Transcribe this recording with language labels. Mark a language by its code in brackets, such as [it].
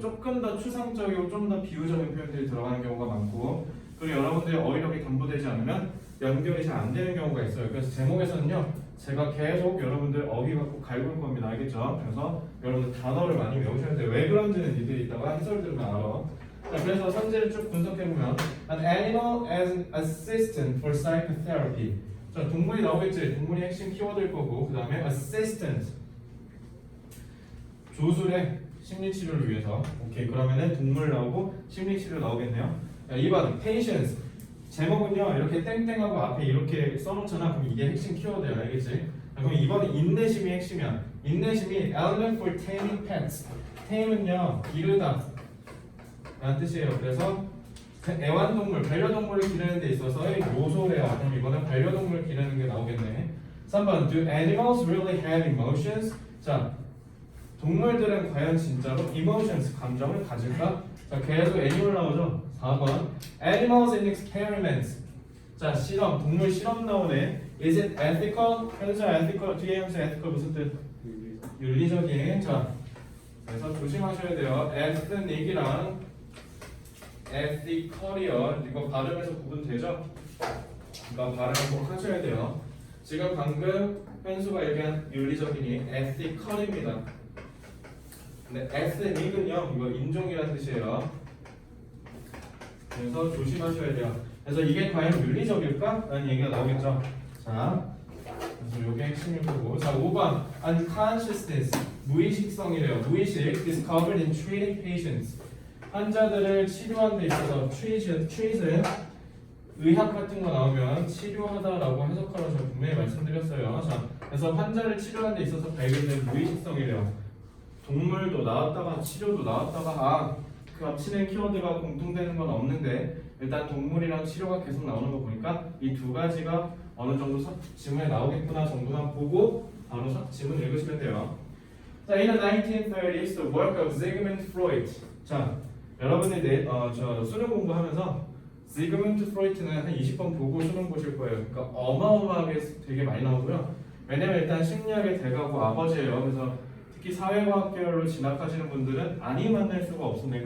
[ko] 조금 더 추상적이고 좀 더 비유적인 표현들이 들어가는 경우가 많고, 그리고 여러분들이 어휘력이 담보되지 않으면 연결이 잘 안 되는 경우가 있어요. 그래서 제목에서는요, 제가 계속 여러분들 어휘 갖고 갈굴 겁니다. 알겠죠? 그래서 여러분들 단어를 많이 외우셔야 돼요. 왜 그런지는 니들이 이따가 해설 들으면 알아. 자, 그래서 선제를 쭉 분석해보면 [en] An animal as an assistant for psychotherapy. [ko] 자, 동물이 나오겠지. 동물이 핵심 키워드일 거고, 그 다음에 assistant, 조술의 심리치료를 위해서. 오케이, 그러면은 동물 나오고 심리치료 나오겠네요. 자, 2번 patience. 제목은요, 이렇게 땡땡하고 앞에 이렇게 써놓잖아. 그럼 이게 핵심 키워드야, 알겠지? 자, 그럼 2번은 인내심이 핵심이야. [en] 인내심이 element for taming pets. [ko] tame은요, 기르다 라는 뜻이에요. 그래서 애완동물, 반려동물을 기르는 데 있어서의 요소래요. 그럼 이거는 반려동물 기르는 게 나오겠네. [en] 3번 Do animals really have emotions? [ko] 자, 동물들은 과연 진짜로 emotions, 감정을 가질까? 자, 계속 애니멀 나오죠? [en] 4번 Animals in experiments. [ko] 자, 실험, 동물 실험 나오네. [en] Is it ethical? [ko] 현재 ethical, 뒤에 현재 ethical 무슨 뜻? 윤리적인. 자, 그래서 조심하셔야 돼요. ethnic이랑 ethical이요. 이거 발음에서 구분되죠? 이거 발음 꼭 하셔야 돼요. 지금 방금 현수가 얘기한 윤리적인이 ethical입니다. 근데 ethnic은요, 이거 인종이라는 뜻이에요. 그래서 조심하셔야 돼요. 그래서 이게 과연 윤리적일까? 라는 얘기가 나오겠죠. 자, 그래서 이게 핵심일 거고. 자, 5번 unconsciousness, 무의식성이래요. [en] 무의식 discovered in treating patients. [ko] 환자들을 치료하는 데 있어서 treat은 의학 같은 거 나오면 치료하다라고 해석하라고 제가 분명히 말씀드렸어요. 자, 그래서 환자를 치료하는 데 있어서 발견된 무의식성이래요. 동물도 나왔다가 치료도 나왔다가 그 합치는 키워드가 공통되는 건 없는데 일단 동물이랑 치료가 계속 나오는 거 보니까 이 두 가지가 어느 정도 지문에 나오겠구나 정도만 보고 바로 지문 읽으시면 돼요. [en] 자, in the 1930s, the work of Sigmund Freud. [ko] 자, 여러분들 저 수능 공부하면서 시그문드 프로이트는 한 20번 보고 수능 보실 거예요. 그러니까 어마어마하게 되게 많이 나오고요. 왜냐면 일단 심리학의 대가고 아버지예요. 그래서 특히 사회과학 계열로 진학하시는 분들은 아니 만날 수가 없습니다.